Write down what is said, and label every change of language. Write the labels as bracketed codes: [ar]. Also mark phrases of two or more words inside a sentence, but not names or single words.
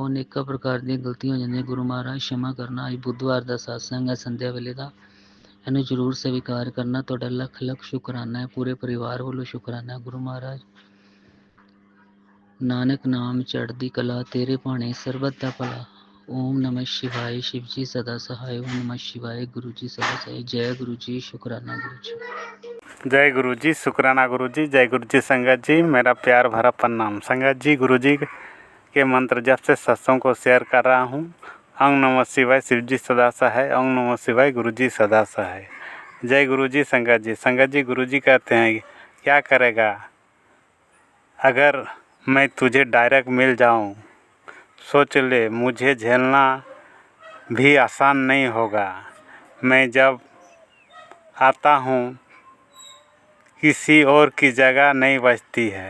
[pa] ਅਨੇਕਾਂ ਪ੍ਰਕਾਰ ਦੀਆਂ ਗਲਤੀਆਂ ਹੋ ਜਾਂਦੀਆਂ, ਗੁਰੂ ਮਹਾਰਾਜ क्षमा ਕਰਨਾ। ਅੱਜ ਬੁੱਧਵਾਰ ਦਾ ਸਤਸੰਗ ਹੈ ਸੰਧਿਆ ਵੇਲੇ ਦਾ, ਇਹਨੂੰ ਜ਼ਰੂਰ ਸਵੀਕਾਰ ਕਰਨਾ। ਤੁਹਾਡਾ ਲੱਖ ਲੱਖ ਸ਼ੁਕਰਾਨਾ ਹੈ, ਪੂਰੇ ਪਰਿਵਾਰ ਵੱਲੋਂ ਸ਼ੁਕਰਾਨਾ ਹੈ ਗੁਰੂ ਮਹਾਰਾਜ। ਨਾਨਕ ਨਾਮ ਚੜ੍ਹਦੀ ਕਲਾ, ਤੇਰੇ ਭਾਣੇ ਸਰਬਤ ਦਾ ਭਲਾ। [hi] ओम नमः शिवाय, शिव जी सदा सहाय। ओम नमः शिवाय, गुरु जी सदा सहाय। जय गुरु जी, शुक्राना गुरु जी। जय गुरु जी, शुक्राना गुरु जी। जय गुरु जी संगत जी, मेरा प्यार भरा प्रणाम। संगत जी गुरु जी के मंत्र जब से सत्संग को शेयर कर रहा हूँ। ओम नमः शिवाय, शिव जी सदा सहाय। ओम नमः शिवाय, गुरु जी सदा सहाय। जय गुरु जी संगत जी। संगत जी गुरु जी कहते हैं क्या करेगा अगर मैं तुझे डायरेक्ट मिल जाऊँ, सोच ले मुझे झेलना भी आसान नहीं होगा। मैं जब आता हूँ किसी और की जगह नहीं बचती है।